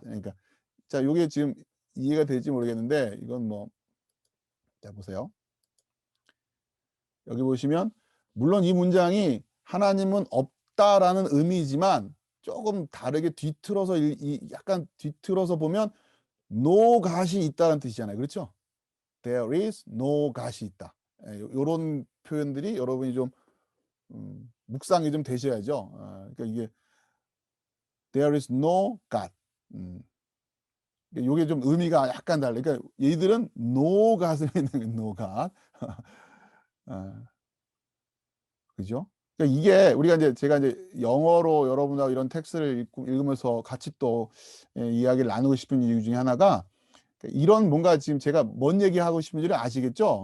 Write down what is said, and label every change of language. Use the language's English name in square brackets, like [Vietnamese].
[Korean] 그러니까, 자, 요게 지금 이해가 될지 모르겠는데, 이건 자, 보세요. 여기 보시면, 물론 이 문장이 하나님은 없다라는 의미지만, 조금 다르게 약간 뒤틀어서 보면, [English] no God [Korean] 이 있다는 뜻이잖아요. 그렇죠? [English] There is no God [Korean] 이 있다. 이런 표현들이 여러분이 좀 묵상이 좀 되셔야죠. 그러니까 이게 [English] there is no God. [Korean] 이게 좀 의미가 약간 달라요. 그러니까 얘들은 [English] no God [Korean] 을 믿는 no God. 그죠? 그러니까 이게 우리가 이제 제가 이제 영어로 여러분하고 이런 텍스트를 읽으면서 같이 또 이야기를 나누고 싶은 이유 중에 하나가, 이런 뭔가 지금 제가 뭔 얘기하고 싶은지를 아시겠죠?